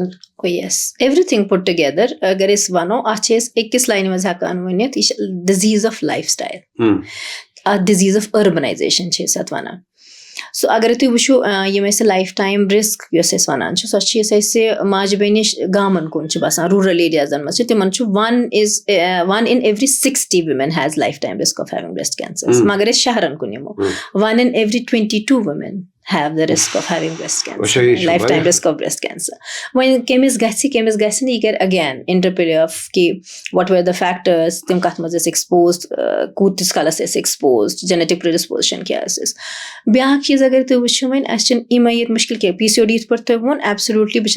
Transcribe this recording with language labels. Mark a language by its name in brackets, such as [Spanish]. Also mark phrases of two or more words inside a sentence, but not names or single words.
[English] yes everything put together [Kashmiri] اگر أسۍ وَنو اَتھ چھِ أسۍ أکِس لاینہِ منٛز ہٮ۪کان ؤنِتھ یہِ چھِ [English] disease of lifestyle [Kashmiri] اَتھ [English] disease of urbanisation [Kashmiri] چھِ أسۍ اَتھ وَنان سو اگرے تُہۍ وٕچھو یِم اَسہِ [English] lifetime risk [Kashmiri] یۄس أسۍ وَنان چھِ سۄ چھِ اَسہِ ماجہِ بیٚنہِ گامَن کُن چھِ باسان [English] rural areas [Kashmiri] منٛز چھِ تِمن چھُ [English] 1 in every 60 women has lifetime risk of having breast cancer [Kashmiri] مگر أسۍ شہرن کُن یِمو [English] 1 in every 22 women have the risk of having breast cancer lifetime risk of breast cancer [Kashmiri] وۄنۍ کٔمِس گژھِ نہٕ یہِ کَرِ اگین [English] interplay of [Kashmiri] کہِ [English] what were the factors [Kashmiri] تِم کَتھ منٛز ٲسۍ ایٚکسپوز کوٗتِس کالس ٲسۍ ایٚکسپوز [English] genetic predisposition [Kashmiri] کیٛاہ ٲسٕس بیٛاکھ چیٖز اگر تُہۍ وٕچھِو وۄنۍ اَسہِ چھِنہٕ یِمے ییٚتہِ مُشکِل کینٛہہ PCOD یِتھ پٲٹھۍ تۄہہِ ووٚن ایبسلیوٗٹلی بہٕ چھَس